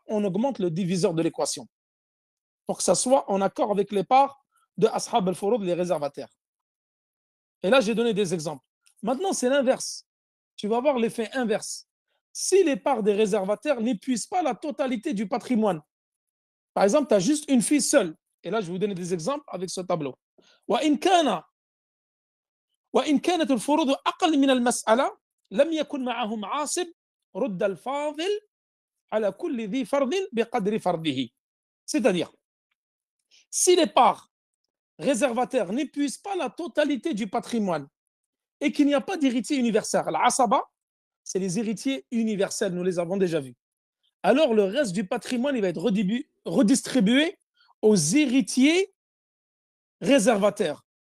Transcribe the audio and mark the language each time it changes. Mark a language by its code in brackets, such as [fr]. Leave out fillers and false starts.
[fr] On augmente le diviseur de l'équation pour que ça soit en accord avec les parts de ashab al-furud, les réservataires. Et là, j'ai donné des exemples. Maintenant, c'est l'inverse. Tu vas voir l'effet inverse. Si les parts des réservataires n'épuisent pas la totalité du patrimoine, par exemple, tu as juste une fille seule. Et là, je vais vous donner des exemples avec ce tableau. [ar] وإن كانت الفروض أقل من المسألة لم يكن معهم عاصب رد الفاضل على كل ذي فرض بقدر فرضه. [fr] C'est-à-dire, si les parts réservataires n'épuisent pas la totalité du patrimoine et qu'il n'y a pas d'héritier universel, l'asaba, c'est les héritiers universels, nous les avons déjà vus. Alors le reste du patrimoine, il va être redistribué aux héritiers réservataires.